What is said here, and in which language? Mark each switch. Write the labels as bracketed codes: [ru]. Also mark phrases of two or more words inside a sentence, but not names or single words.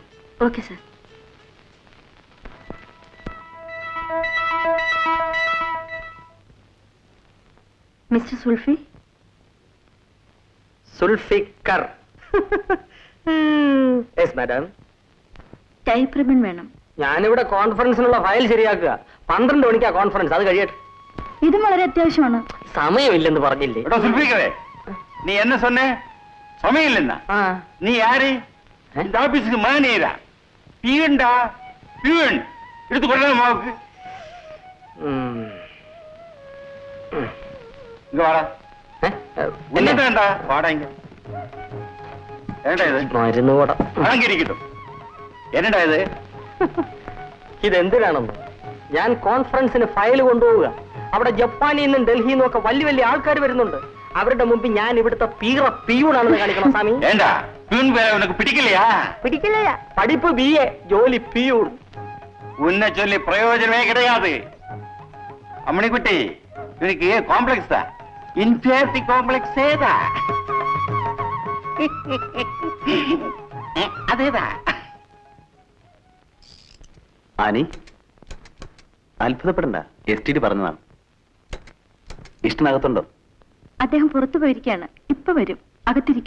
[en] Okay sir. [ml] മിസ്റ്റർ സുൽഫി. സുൽഫിക്കർ. [en] Yes madam. Type ribbon [ml] വേണം. ഞാനിവിടെ കോൺഫറൻസിനുള്ള ഫയൽ ശരിയാക്കുക. 12 മണിക്കാ കോൺഫറൻസ്. അത് കഴിയട്ടെ. ഇതും വളരെ അത്യാവശ്യമാണ്. സമയമില്ലെന്ന് പറഞ്ഞില്ലേ? [ta] நீ என்ன சொன்ன? சமையல் என்ன? நீ யாரு? இந்த ஆபீஸுக்கு மேனேஜரா? பியூன்டா, பியூன். எடுத்து கொள்ளலாம் மாவுக்கு. இங்க வாடா. என்னடா வாடா இங்க. என்னடா இது? [ml] മരുന്ന് കൂട. അടങ്ങിയിരിക്കട്ടെ. എന്നടാ ഇത്? ഇതെന്തിനാണെന്ന്? ഞാൻ കോൺഫറൻസിന് ഫയൽ കൊണ്ടുപോവുക. അവിടെ ജപ്പാനിൽ നിന്നും ഡൽഹിയിൽ നിന്നും ഒക്കെ വലിയ വലിയ ആൾക്കാർ വരുന്നുണ്ട്. അവരുടെ മുമ്പിൽ ഞാൻ ഇവിടുത്തെ പിയൂണാണെന്ന് കാണിക്കണം സ്വാമി. [ta] ஏண்டா பியூன் பேரை உனக்கு பிடிக்கலையா? [ml] പിടിക്കില്ല. പഠിപ്പ് BA, ജോലി പിയൂൺ. [ta] உன்னை சொல்லி பிரயோஜனமே கிடையாது. அம்மணிக்குட்டி, இவனுக்கு காம்ப்ளெக்ஸ் தான். [en] Inferiority complex [ta] ஏதா? [ml] അതേതാ? ആനി, അത്ഭുതപ്പെടണ്ട. STD പറഞ്ഞതാണ്. ഇഷ്ടനകത്തുണ്ടോ? അദ്ദേഹം പുറത്തു പോയിരിക്കുകയാണ്. ഇപ്പൊ വരും. അകത്തിരിക്കൂ.